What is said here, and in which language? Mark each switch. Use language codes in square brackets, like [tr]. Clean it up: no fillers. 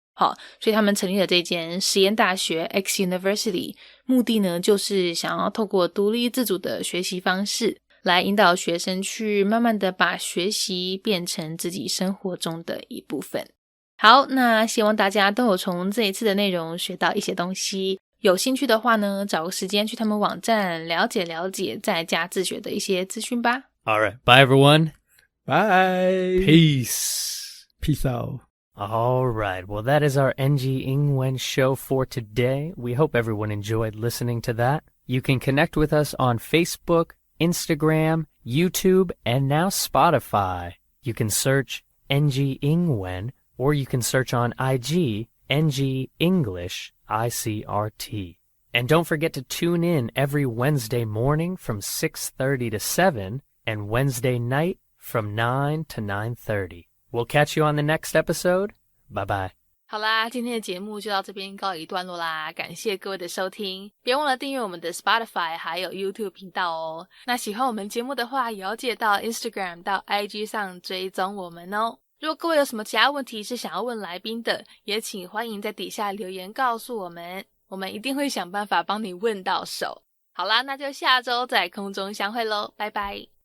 [zh] 好，所以他们成立了这间实验大学 X University， 目的呢就是想要透过独立自主的学习方式来引导学生去慢慢的把学习变成自己生活中的一部分。好，那希望大家都有从这一次的内容学到一些东西，有兴趣的话呢，找个时间去他们网站了解了解在家自学的一些资讯吧。 [en] Alright, bye everyone. Bye. Peace. Peace out. Alright, well that is our NG Ingwen show for today. We hope everyone enjoyed listening to that. You can connect with us on Facebook, Instagram, YouTube, and now Spotify. You can search NG Ingwen, or you can search on IG, NG English ICRT. And don't forget to tune in every Wednesday morning from 6:30 to 7, and Wednesday night from 9 to 9:30. We'll catch you on the next episode. Bye-bye. [zh] 好啦，今天的节目就到这边告一段落啦，感谢各位的收听，别忘了订阅我们的 Spotify 还有 YouTube 频道哦。那喜欢我们节目的话，也要记得到 Instagram 到 IG 上追踪我们哦。如果各位有什么其他问题是想要问来宾的，也请欢迎在底下留言告诉我们，我们一定会想办法帮你问到手。好啦，那就下周在空中相会咯，拜拜。